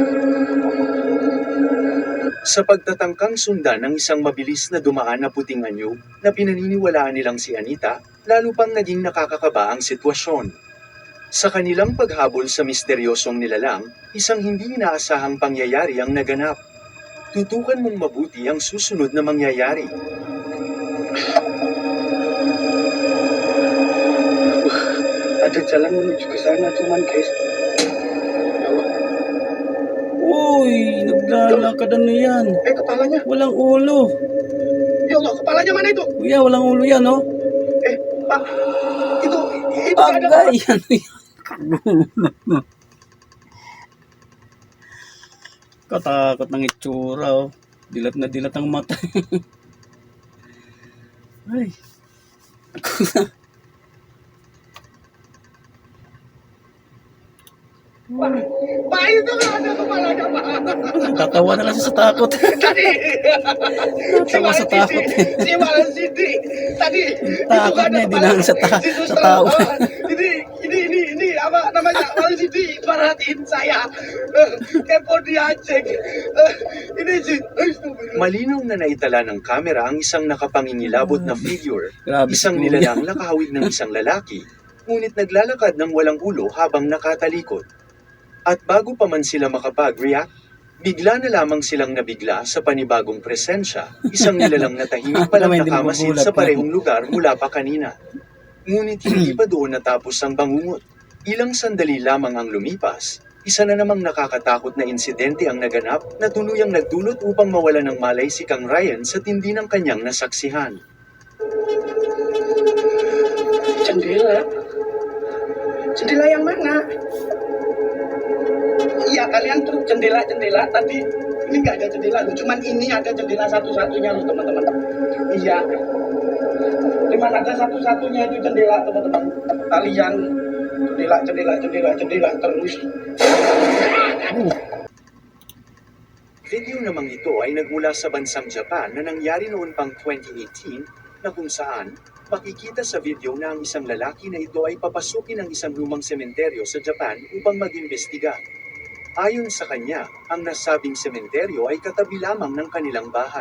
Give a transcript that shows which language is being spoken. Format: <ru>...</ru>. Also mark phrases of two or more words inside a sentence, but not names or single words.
<tl>Sa pagtatangkang sundan ng isang mabilis na dumaan na puting anyo na pinaniniwalaan nilang si Anita, lalo pang naging nakakakaba ang sitwasyon. Sa kanilang paghabol sa misteryosong nilalang, isang hindi inaasahang pangyayari ang naganap. Tutukan mong mabuti ang susunod na mangyayari.</tl> <id>Ada jalan menuju ke sana cuman guys.</id> <tl>Uy, naglalakad ano yan.</tl> <id>Kepalanya.</id> <tl>Walang ulo.</tl> <ar>Ya Allah,</ar> <id>kepalanya mana itu?</id> <tl>Kuya, walang ulo yan oh.</tl> <id>Pak. Itu ada</id> <tl>Agay, ano yan? Katakot ng itsura oh. Dilat na dilat ang mata. Ay.</tl> <id>Pak itu kan ada kepalanya, Pak.</id> <tl>Tatawa na lang siya sa takot.</tl> <id>Tadi.</id> <tl>Tatawa sa takot.</tl> <id>Si Malang Sidi. Tadi.</id> <tl>Takot niya, di lang sa tao.</tl> <id>Ini apa namanya? Malang Sidi perhatiin saya. Kepo dia cek. Ini sih.</id> <tl>Malinaw na naitala ng kamera ang isang nakapangingilabot na figure, Grabe isang si Kuya. nilalang nakahawig ng isang lalaki, ngunit naglalakad ng walang ulo habang nakatalikod. At bago pa man sila makapag-react, bigla na lamang silang nabigla sa panibagong presensya, isang nilalang na tahimik palang Hindi nakamasid magugulat sa yan. parehong lugar mula pa kanina. Ngunit hindi pa doon natapos ang bangungot. Ilang sandali lamang ang lumipas, isa na namang nakakatakot na insidente ang naganap na tuluyang nagdulot upang mawala ng malay si Kang Ryan sa tindi ng kanyang nasaksihan.</tl> <id>Jendela. Jendela yang mana? Iya, kalian tuh jendela-jendela tadi. Ini nggak ada jendela loh, cuman ini ada jendela satu-satunya loh teman-teman. Iya. Cuman ada satu-satunya itu jendela teman-teman. Kalian jendela terus.</id> <tl>Video namang ito ay nagmula sa bansang Japan na nangyari noon pang 2018 na kung saan Makikita sa video na ang isang lalaki na ito ay papasukin ng isang lumang sementeryo sa Japan upang mag-imbestiga. Ayon sa kanya, ang nasabing sementeryo ay katabi lamang ng kanilang bahay.</tl>